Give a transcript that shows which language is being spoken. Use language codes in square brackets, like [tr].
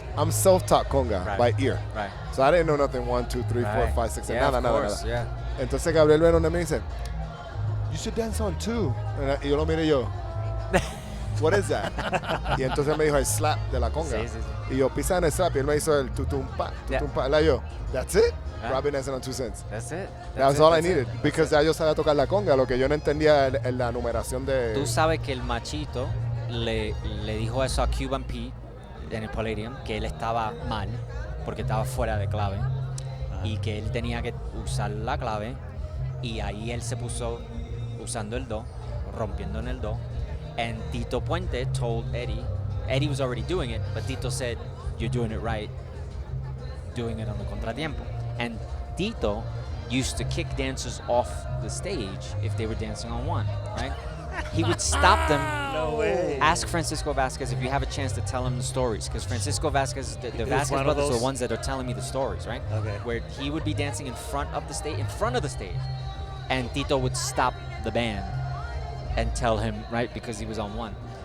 [en] I'm self-taught conga by ear. Right. So I didn't know nothing 1, 2, 3, 4, 5, 6, Yeah, [es] nada, [en] of course, [es] nada. [en] yeah. [es] Entonces Gabriel viene donde me dice, [en] you should dance on two. [es] Y yo lo miré yo, [en] what is that? [es] Y entonces me dijo el slap de la conga. Sí, sí, sí. Y yo pisa en el slap y él me hizo el tutumpa. [en] Y yo, that's it? I've been dancing on 2 cents. That's it. That was all I needed. [es] Because ya yo sabía tocar la conga, lo que yo no entendía en la numeración de... Tú sabes que el machito le dijo eso a Cuban Pete en el Palladium, que él estaba mal porque estaba fuera de clave y que él tenía que usar la clave, y ahí él se puso usando el do, rompiendo en el do, [en] and Tito Puente told Eddie was already doing it, but Tito said, you're doing it right, doing it on the [es] contratiempo. [en] And Tito used to kick dancers off the stage if they were dancing on one, right? He would stop them. No way. Ask Francisco Vasquez if you have a chance to tell him the stories, because Francisco Vasquez, the Vasquez one of brothers are those? the ones that are telling me the stories, right? Okay. Where he would be dancing in front of the stage, and Tito would stop the band and tell him, right, because he was on one.